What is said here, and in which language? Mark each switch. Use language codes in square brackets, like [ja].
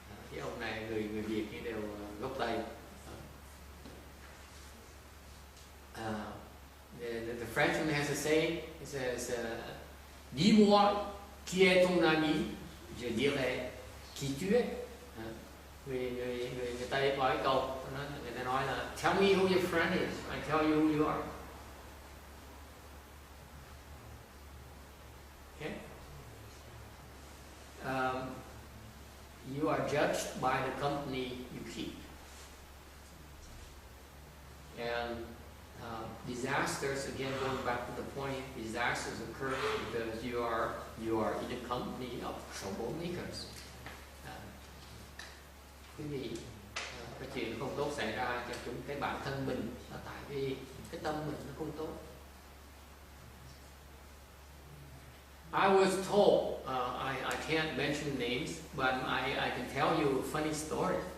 [vi] Cái ông này người Việt thì đều gốc Tây. [en] The Frenchman has a saying. He says, [fr] dis-moi qui est ton ami, je dirai qui tu es. [vi] Người Tây có cái câu, người ta nói là [en] tell me who your friend is, I tell you who you are. Okay? You are judged by the company you keep. And disasters, again going back to the point, disasters occur because you are in the company of troublemakers. [vi] Quý vị, cái chuyện không tốt xảy ra cho cái bản thân mình là tại vì cái tâm mình nó không tốt. [en] I was told, I can't mention names, but I can tell you a funny story.